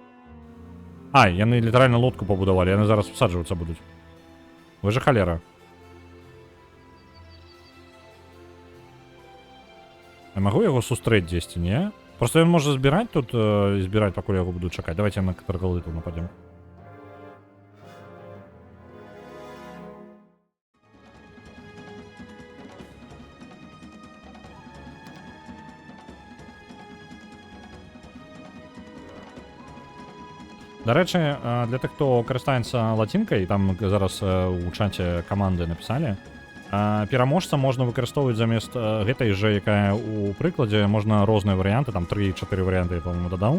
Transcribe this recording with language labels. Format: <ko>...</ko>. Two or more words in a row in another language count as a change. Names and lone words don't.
<be>А, яны літаральна лодку пабудавалі, яны зараз всаджвацца будуць. Вы же халера. Я могу яго сустрэць дзесьці, не? Просто ён можа збіраць тут і збіраць, пакуль яго буду чакаць.</be> <uk>Давайте на траглодытаў нападем. До речі, для тих, хто користається латинкою, там зараз у чаті команди написали, пераможця можна використовувати замість гэтай же, яка у прикладі, можна різні варіанти, там 3-4 варіанти, я, по-моєму, додав.</uk>